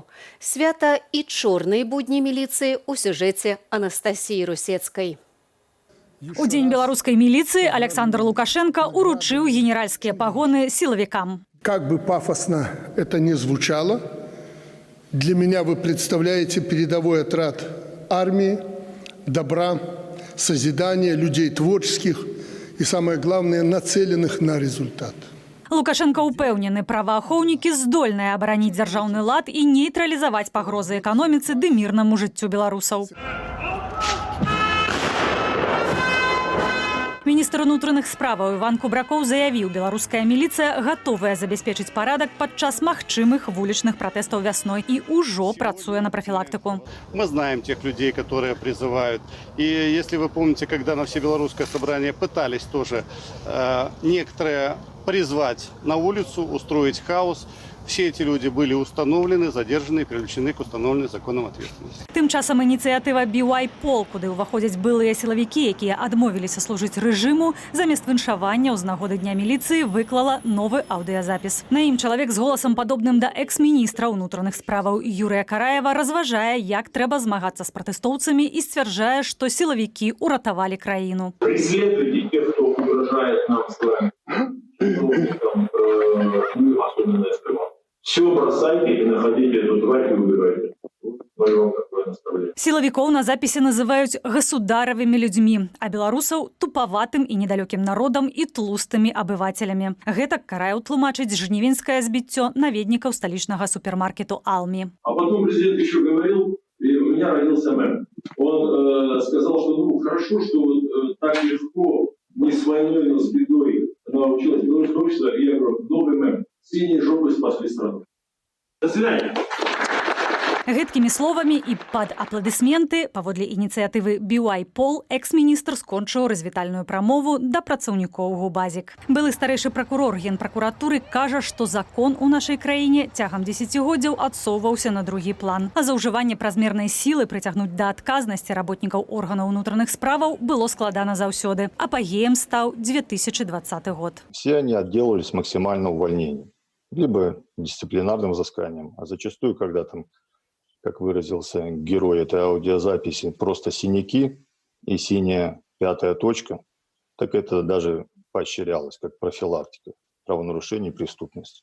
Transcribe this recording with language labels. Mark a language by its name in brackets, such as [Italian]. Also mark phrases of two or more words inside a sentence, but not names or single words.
[Belarusian] Свята і чорныя будні міліцыі ў сюжэце Анастасіі Русецкай. У дзень беларускай міліцыі Александр Лукашенко уручыў генеральскія пагоны сілавікам. [Russian] Как бы пафосно это ни звучало, для меня вы представляете передовой отряд армии, добра, созидания, людей творческих и, самое главное, нацеленных на результат. [Belarusian] Лукашенко упэўнены, праваахоўнікі здольныя абараніць дзяржаўны лад і нейтралізаваць пагрозы эканоміцы ды мірнаму жыццю беларусаў. Міністр унутраных справаў Іван Кубракоў заявіў, беларуская міліцыя гатовая забяспечыць парадак падчас магчымых вулічных пратэстаў вясной и ўжо працуе [Russian] на профилактику. Мы знаем тех людей, которые призывают. И если вы помните, когда на всебелорусское собрание пытались тоже некоторые призвать на улицу, устроить хаос, все эти люди были установлены, задержаны и привлечены к установленной законом ответственности. [Belarusian] Тым часам ініцыятыва BYPOL, куды ўваходзяць былыя сілавікі, якія адмовіліся служыць рэжыму, замест віншавання ў нагоды Дня міліцыі выклала новы аўдыязапіс. На ім чалавек з голасам падобным да экс-міністра ўнутраных справаў Юрыя Караева разважае, як трэба змагацца з пратэстоўцамі і сцвярджае, што сілавікі ўратавалі краіну. [Russian] Преследуйте тех, кто угрожает нам с вами. Особенно СТБ. Все бросайте и находите эту тварь и убирайте. [Belarusian] Сілавікоў на запісе называюць государовымі людзьмі, а беларусаў тупаватым і недалёкім народам і тлустымі абывацелямі. Гэтак Караеў тлумачыць жнівеньскае збіццё наведнікаў сталічнага супермаркету «Алми». [Russian] А потом президент еще говорил, и у меня родился мем. Он сказал, что хорошо, что так легко, не с войной, но с бедой научилось белорусское общество. И я говорю, новый мем. Синие жопы спасли страну. До свидания. [Belarusian] Гэткімі словамі і пад апладысменты паводле ініцыятывы BYPOL экс-міністр скончыў развітальную прамову да працаўнікоў ГУБАЗік. Былы старэйшы пракурор Генпракуратуры кажа, што закон у нашай краіне цягам дзесяцігоддзяў адсоўваўся на другі план. А за ўжыванне празмернай сілы прыцягнуць да адказнасці работнікаў органаў унутраных справаў было складана заўсёды. Апагеем стаў 2020 год. [Russian] Все они отделались максимально увольнением, либо дисциплинарным взысканием, а зачастую, когда там, как выразился герой этой аудиозаписи, просто синяки и синяя пятая точка, так это даже поощрялось как профилактика правонарушений и преступности.